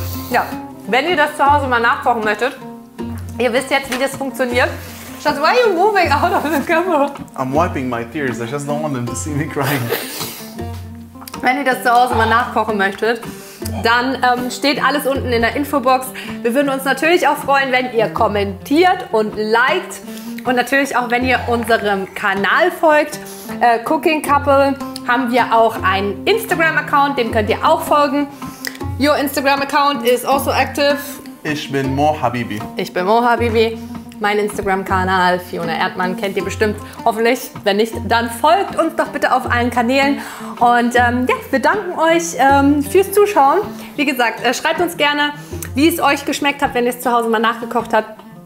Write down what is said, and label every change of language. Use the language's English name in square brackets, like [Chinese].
[German] Ja, wenn ihr das zu Hause mal nachkochen möchtet, ihr wisst jetzt, wie das funktioniert. [English] Schatz, why are you moving out of the camera? I'm wiping my tears. I just don't want them to see me crying. [German] Wenn ihr das zu Hause mal nachkochen möchtet, dann steht alles unten in der Infobox. Wir würden uns natürlich auch freuen, wenn ihr kommentiert und liked. Und natürlich auch, wenn ihr unserem Kanal folgt. Cooking Couple haben wir auch einen Instagram-Account, dem könnt ihr auch folgen. [English] Your Instagram-Account is also active. [German] Ich bin Mo Habibi. Ich bin Mo Habibi. Mein Instagram-Kanal, Fiona Erdmann, kennt ihr bestimmt, hoffentlich. Wenn nicht, dann folgt uns doch bitte auf allen Kanälen. Und ja, wir danken euch fürs Zuschauen. Wie gesagt, schreibt uns gerne, wie es euch geschmeckt hat, wenn ihr es zu Hause mal nachgekocht habt.